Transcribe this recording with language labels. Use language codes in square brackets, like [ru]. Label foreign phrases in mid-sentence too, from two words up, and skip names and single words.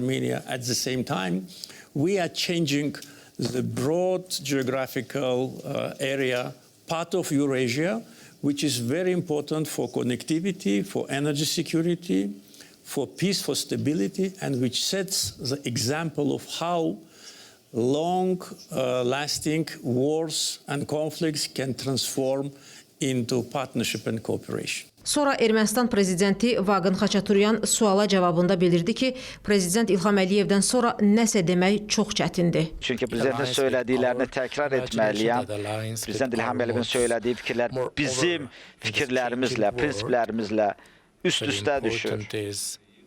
[en] Armenia at the same time, we are changing the broad geographical area, part of Eurasia, which is very important for connectivity, for energy security, for peace, for stability, and which sets the example of how long-lasting wars and conflicts can transform into partnership and cooperation. [az] Sonra Ermənistan prezidenti Vaqen Xaçaturyan suala cavabında bildirdi ki, Prezident İlham Əliyevdən sonra nəsə demək çox çətindir. Çünki prezidentin söylədiklərini təkrar etməliyəm. Prezident İlham Əliyevin söylədiyi fikirlər bizim fikirlərimizlə, prinsiplərimizlə üst-üstə düşür.